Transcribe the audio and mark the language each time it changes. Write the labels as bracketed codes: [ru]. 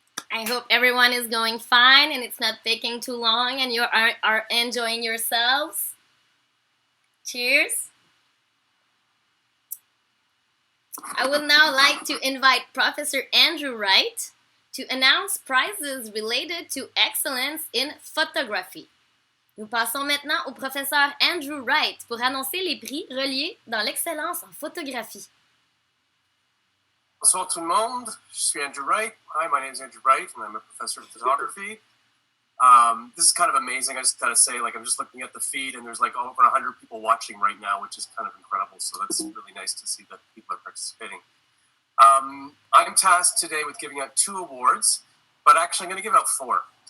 [en] I hope everyone is going fine and it's not taking too long and you are enjoying yourselves. Cheers. I would now like to invite Professor Andrew Wright to announce prizes related to excellence in photography. [fr] Nous passons maintenant au professeur Andrew Wright pour annoncer les prix reliés dans l'excellence en photographie. Bonsoir tout le monde. Je suis Andrew Wright. [en] Hi, my name is Andrew Wright, and I'm a professor of photography. This is kind of amazing. I just gotta say, I'm just looking at the feed, and there's over 100 people watching right now, which is kind of incredible. So that's really nice to see that people are participating. I'm tasked today with giving out 2 awards, but actually I'm going to give out 4.